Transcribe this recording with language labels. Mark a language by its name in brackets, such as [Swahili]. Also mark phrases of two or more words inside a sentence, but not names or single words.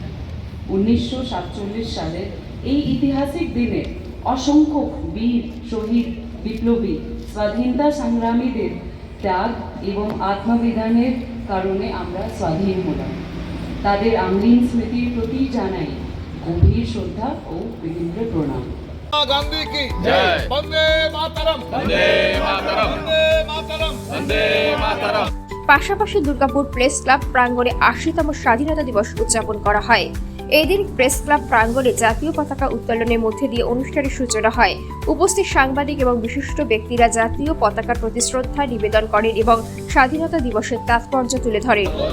[Bangla] 1947 সালের এই ঐতিহাসিক দিনে অসংখ্য বীর, শহীদ, বিপ্লবী, স্বাধীনতা সংগ্রামীদের ত্যাগ এবং আত্মবিদানের কারণে আমরা স্বাধীন হলাম। তাদের অমলিন স্মৃতির প্রতি জানাই গভীর শ্রদ্ধা ও বিনীত প্রণাম। [Hindi] गांधी की जय। [Sanskrit] वंदे मातरम, वंदे मातरम, वंदे मातरम, वंदे मातरम। [Bangla] পাশাপাশি দুর্গাপুর প্রেস ক্লাব প্রাঙ্গণে ৮০তম স্বাধীনতা দিবস উদযাপন করা হয়। এই দিন প্রেস ক্লাব প্রাঙ্গণে জাতীয় পতাকা উত্তোলনের মধ্যে দিয়ে অনুষ্ঠানের সূচনা হয়। উপস্থিত সাংবাদিক এবং বিশিষ্ট ব্যক্তিরা জাতীয় পতাকার প্রতি শ্রদ্ধা নিবেদন করেন এবং স্বাধীনতা দিবসের তাৎপর্য তুলে ধরেন।